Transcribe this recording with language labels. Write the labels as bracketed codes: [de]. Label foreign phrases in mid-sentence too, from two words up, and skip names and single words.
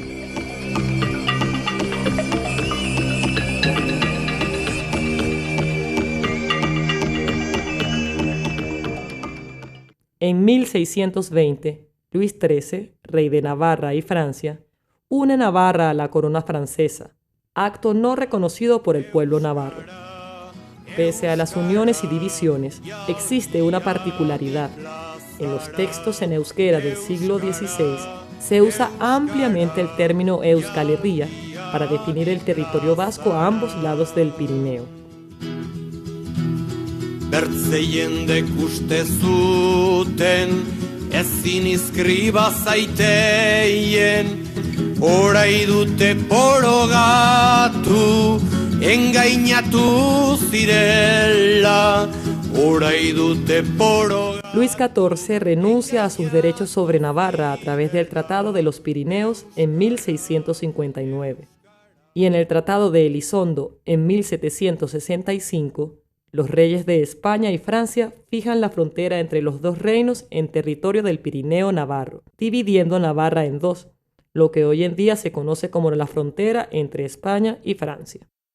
[es] En 1620, Luis XIII, rey de Navarra y Francia, une Navarra a la corona francesa, acto no reconocido por el pueblo navarro. Pese a las uniones y divisiones, existe una particularidad. En los textos en euskera del siglo XVI se usa ampliamente el término Euskal Herria para definir el territorio vasco a ambos lados del Pirineo. [eu] Bertzeien uste zuten, ezin izkriba zaiteien, orai dute porogatu, engainatu zirela, orai dute porogatu. [es] Luis XIV renuncia a sus derechos sobre Navarra a través del Tratado de los Pirineos en 1659. Y en el Tratado de Elizondo en 1765, los reyes de España y Francia fijan la frontera entre los dos reinos en territorio del Pirineo navarro, dividiendo Navarra en dos, lo que hoy en día se conoce como la frontera entre España y Francia.